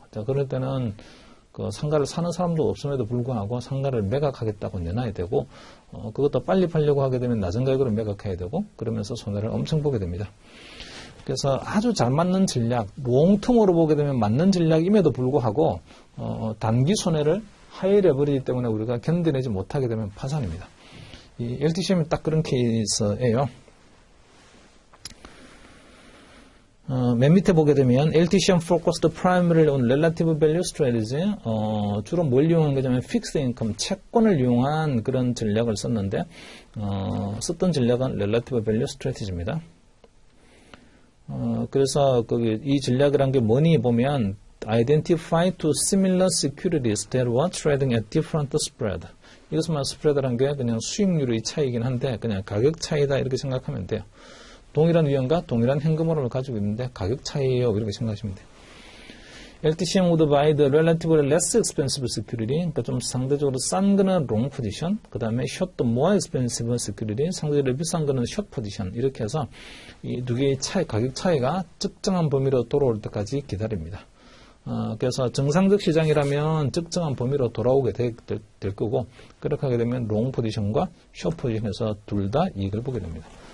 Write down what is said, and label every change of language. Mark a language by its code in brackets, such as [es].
[ko] 자, 그럴 때는 그 상가를 사는 사람도 없음에도 불구하고 상가를 매각하겠다고 내놔야 되고 그것도 빨리 팔려고 하게 되면 낮은 가격으로 매각해야 되고 그러면서 손해를 엄청 보게 됩니다. 그래서 아주 잘 맞는 전략, 롱텀으로 보게 되면 맞는 전략임에도 불구하고 단기 손해를 하회해버리기 때문에 우리가 견뎌내지 못하게 되면 파산입니다. 이 LTCM이 딱 그런 케이스예요. 맨 밑에 보게 되면 [en] LTCM focused primarily on relative value strategy. [ko] 주로 뭘 이용한 거냐면 fixed income, 채권을 이용한 그런 전략을 썼는데 썼던 전략은 relative value strategy입니다. 그래서 이 전략이란 게 뭐니 보면 [en] identify two similar securities that were trading at different spread. [ko] 이것은 스프레드란 게 그냥 수익률의 차이긴 한데 그냥 가격 차이다 이렇게 생각하면 돼요. 동일한 위험과 동일한 현금흐름을 가지고 있는데 가격 차이예요. 이렇게 생각하시면 돼요. [en] LTCM would buy the relatively less expensive security. [ko] 그러니까 좀 상대적으로 싼 거는 long position. 그 다음에 [en] short more expensive security. [ko] 상대적으로 비싼 거는 short position. 이렇게 해서 이 두 개의 가격 차이가 적정한 범위로 돌아올 때까지 기다립니다. 그래서 정상적 시장이라면 적정한 범위로 돌아오게 될 거고 그렇게 하게 되면 long 포지션과 short 포지션에서 둘 다 이익을 보게 됩니다.